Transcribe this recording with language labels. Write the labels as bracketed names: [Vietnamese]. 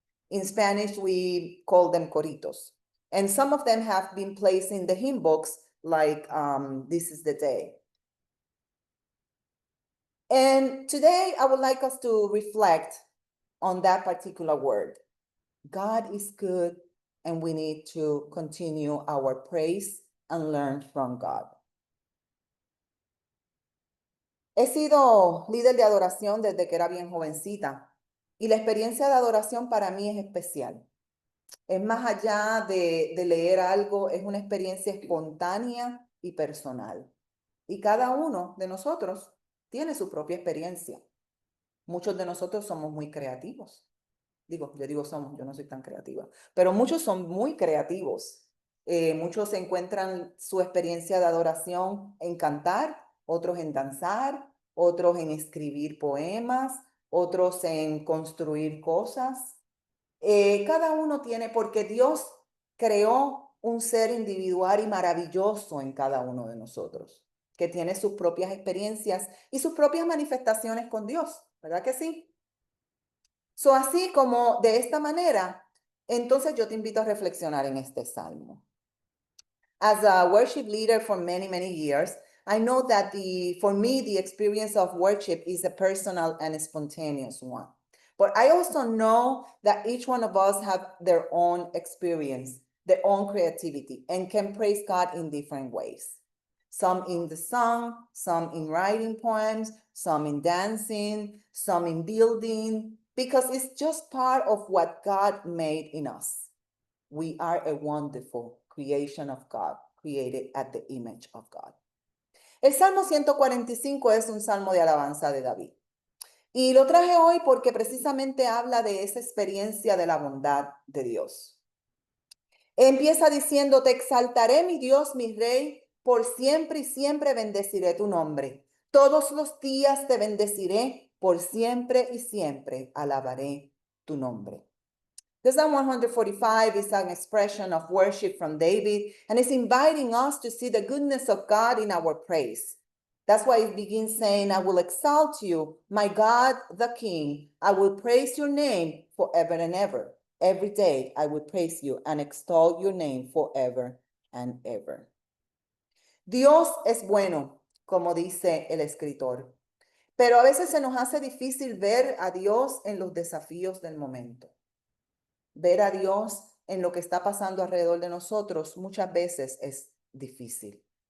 [English] In Spanish, we call them coritos. And some of them have been placed in the hymn books, like This is the Day. And today I would like us to reflect on that particular word. God is good, and we need to continue our praise and learn from God. [Spanish] He sido líder de adoración desde que era bien jovencita y la experiencia de adoración para mí es especial. Es más allá de leer algo, es una experiencia espontánea y personal. Y cada uno de nosotros tiene su propia experiencia. Muchos de nosotros somos muy creativos. Yo digo somos, yo no soy tan creativa, pero muchos son muy creativos. Muchos encuentran su experiencia de adoración en cantar, otros en danzar, otros en escribir poemas, otros en construir cosas. Cada uno tiene, porque Dios creó un ser individual y maravilloso en cada uno de nosotros, que tiene sus propias experiencias y sus propias manifestaciones con Dios, ¿verdad que sí? [English] So, [Spanish] así como de esta manera, entonces yo te invito a reflexionar en este salmo. [English] As a worship leader for many, many years, I know that for me, the experience of worship is a personal and spontaneous one. But I also know that each one of us have their own experience, their own creativity, and can praise God in different ways. Some in the song, some in writing poems, some in dancing, some in building, because it's just part of what God made in us. We are a wonderful creation of God, created at the image of God. [Spanish] El Salmo 145 es un salmo de alabanza de David. Y lo traje hoy porque precisamente habla de esa experiencia de la bondad de Dios. Empieza diciendo: te exaltaré, mi Dios, mi Rey, por siempre y siempre bendeciré tu nombre. Todos los días te bendeciré, por siempre y siempre alabaré tu nombre. [English] The Psalm 145 is an expression of worship from David, and it's inviting us to see the goodness of God in our praise. That's why it begins saying, I will exalt you, my God, the King. I will praise your name forever and ever. Every day I will praise you and extol your name forever and ever. [Spanish] Dios es bueno, como dice el escritor, pero a veces se nos hace difícil ver a Dios en los desafíos del momento. Ver a Dios en lo que está pasando alrededor de nosotros muchas veces es difícil.